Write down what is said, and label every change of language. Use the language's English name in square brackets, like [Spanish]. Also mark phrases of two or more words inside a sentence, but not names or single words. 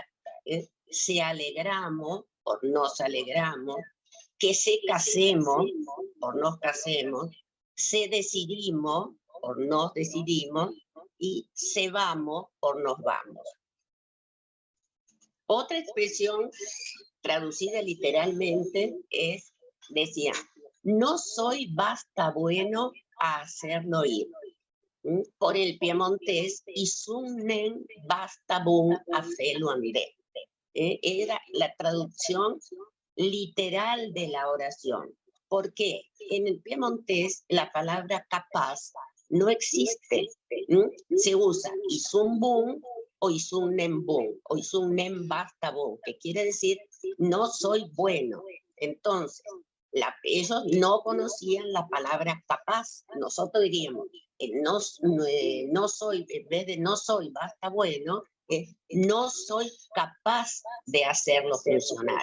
[Spanish] Se alegramos, por nos alegramos, que se casemos, por nos casemos, se decidimos, por nos decidimos, y se vamos, por nos vamos. Otra expresión traducida literalmente decía, no soy basta bueno a hacerlo ir. Por el piemontés, [Piedmontese] isunen bastabun afeluande. [Spanish] Era la traducción literal de la oración. ¿Por qué? En el piemontés la palabra capaz no existe. Se usa isumbun o isunembun o isunnembastabun, que quiere decir no soy bueno. Entonces, ellos no conocían la palabra capaz. Nosotros diríamos, no soy, en vez de no soy, basta bueno, no soy capaz de hacerlo funcionar.